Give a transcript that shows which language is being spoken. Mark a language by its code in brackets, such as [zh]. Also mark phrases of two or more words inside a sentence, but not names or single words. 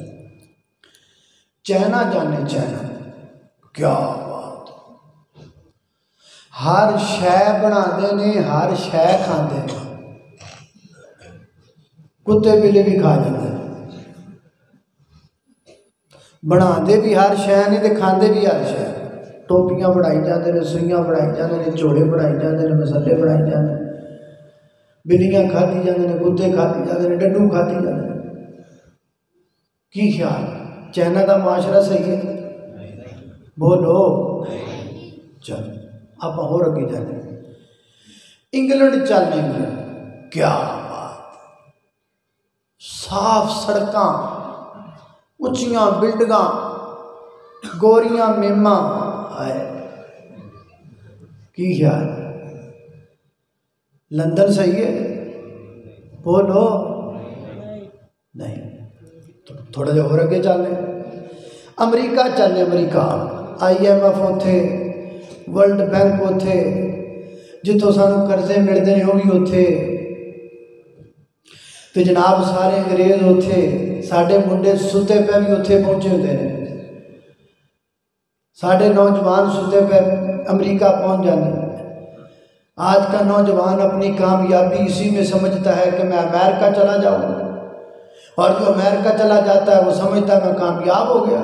[pa] چائنا جانے، چائنا کیا بات، ہر شے بنا دے نے، ہر شے کھاندے نے، کتے بلے بھی کھا جاندے نے، بنا دے بھی ہر شے نے تے کھاندے بھی ہر شے۔ ٹوپیاں بنائی جاندے نے، سوئیاں بنائی جاندے نے، جوڑے بنائی جاندے نے، مسلے بنائی جاندے نے، بلیاں کھاتی جاندے نے، کتے کھاتی جاندے نے، ڈڈو کھاتی جاندے نے۔ کی خیال؟ چائنا دا معاشرہ صحیح ہے؟ بولو، چل آپ اور اگے جانے۔ انگلینڈ چلنے، انگلینڈ کیا بات، صاف سڑکاں، اچھیاں بلڈنگاں، گوریاں میماں، کی خیال؟ لندن صحیح ہے؟ بولو، نہیں، تھوڑا جا اور اگے چلنے۔ امریکہ چلنے، امریکہ IMF ہوتے، ورلڈ بینک ہوتے، جتوں سانوں قرضے ملتے ہیں وہ بھی ہوتے، تو جناب سارے انگریز ہوتے، ساڑھے منڈے ستے پہ بھی ہوتے پہنچے ہوتے ہیں، ساڑھے نوجوان ستے پہ امریکہ پہنچ جانے۔ [ur] آج کا نوجوان اپنی کامیابی اسی میں سمجھتا ہے کہ میں امریکہ چلا جاؤں، اور جو امریکہ چلا جاتا ہے وہ سمجھتا ہے میں کامیاب ہو گیا۔